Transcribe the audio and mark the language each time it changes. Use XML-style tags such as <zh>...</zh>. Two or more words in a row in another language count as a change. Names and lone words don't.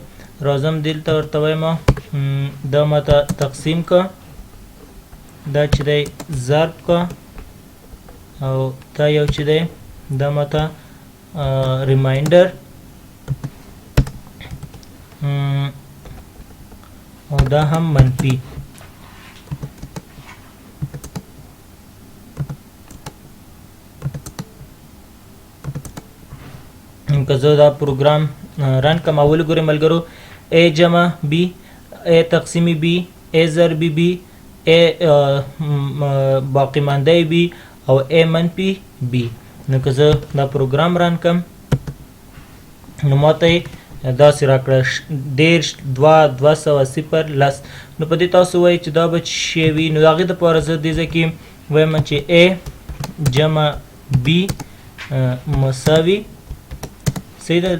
<ps>راځم دلته ورته وایم دا ماته تقسیم کا، دا چې دی ضرب کا، او دا یو چې دی دا ماته ریمایندر او دا هم منفي. که زه دا پروګرام رن کم اول ګورئ ملګرو A جمع B، A تقسیمی B، A ضربی B، A باقی مانده B او A منفي B. نو که زه دا پروګرام رن کم نو ماته داسې راکړه 10 2 200 صفر لس. نو په دې تاسو وایئ چې دا به شی وي. نو د هغې دپاره زه دې ځای کې وایم چې A جمع B مساوي صحیح ده.</ps>